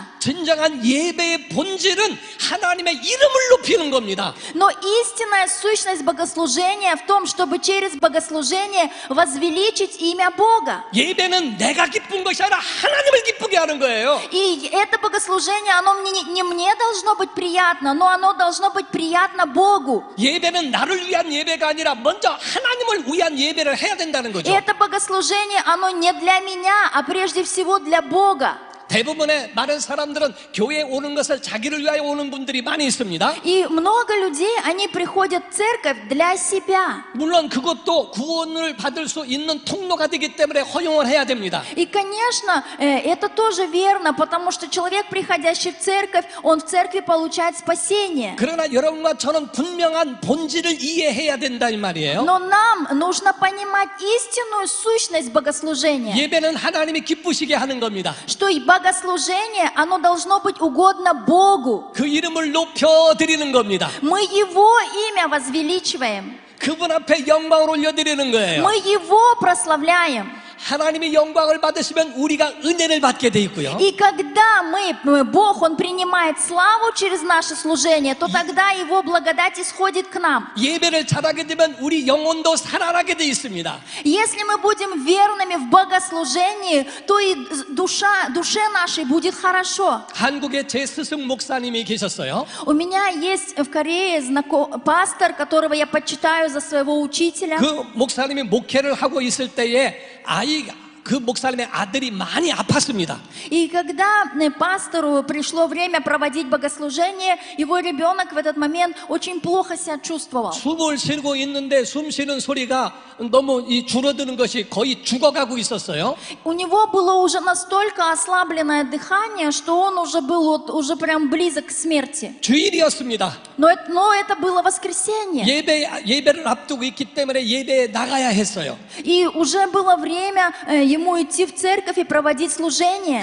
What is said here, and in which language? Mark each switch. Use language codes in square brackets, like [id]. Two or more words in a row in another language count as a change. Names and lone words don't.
[ko] 진정한 예배의 본질은 하나님의 이름을 높이는 겁니다. [ru] Но истинная сущность богослужения в том, чтобы через богослужение возвеличить имя Бога. [ko] 예배는 내가 기쁜 것이 아니라 하나님을 기쁘게 하는 거예요. [ru] И это богослужение, оно не мне должно быть приятно, но оно должно быть приятно Богу. [ko] 예배는 나를 위한 예배가 아니라 먼저 하나님을 위한 예배를 해야 된다는 거죠. [ru] И это богослужение, оно не для меня, а прежде всего для Бога. [ko] 대부분의 많은 사람들은 교회에 오는 것을 자기를 위하여 오는 분들이 많이 있습니다. [ru] И много людей, они приходят в церковь для себя. [ko] 물론 그것도 구원을 받을 수 있는 통로가 되기 때문에 허용을 해야 됩니다. [ru] И, конечно, это тоже верно, потому что человек, приходящий в церковь, он в церкви получает спасение. [ko] 그러나 여러분과 저는 분명한 본질을 이해해야 된다 이 말이에요. [ru] Но нам нужно понимать истинную сущность богослужения. [ko] 예배는 하나님이 기쁘시게 하는 겁니다. [ru] Что и богослужение, оно должно быть угодно Богу. [ko] 그 이름을 높여드리는 겁니다. [ru] Мы Его имя возвеличиваем. [ko] 그분 앞에 영광을 올려드리는 거예요. [ru] Мы Его прославляем. [ko] 하나님이 영광을 받으시면 우리가 은혜를 받게 돼 있고요. [ru] И когда Бог, Он принимает славу через наше служение, то тогда Его благодать исходит к нам. [ko] 예배를 잘하게 되면 우리 영혼도 살아나게 돼 있습니다. [ru] Если мы будем верными в богослужении, то и душе нашей будет хорошо. [ko] 한국에 제 스승 목사님이 계셨어요. [ru] У меня есть в Корее пастор, которого я почитаю за своего учителя. [ko] 그 목사님이 목회를 하고 있을 때에 그 목사님의 아들이 많이 아팠습니다. [ru] И когда пастору пришло время проводить богослужение, его ребенок в этот момент очень плохо себя чувствовал. [ko] 숨을 쉬고 있는데 숨 쉬는 소리가 너무 줄어드는 것이 거의 죽어가고 있었어요. [ru] У него было уже настолько ослабленное дыхание, что он уже был уже прям близок к смерти. [ko] 주일이었습니다. [ru] Но это было воскресенье. [ko] 예배를 앞두고 있기 때문에 예배에 나가야 했어요. [ru] И уже было время ему идти в церковь и проводить служение.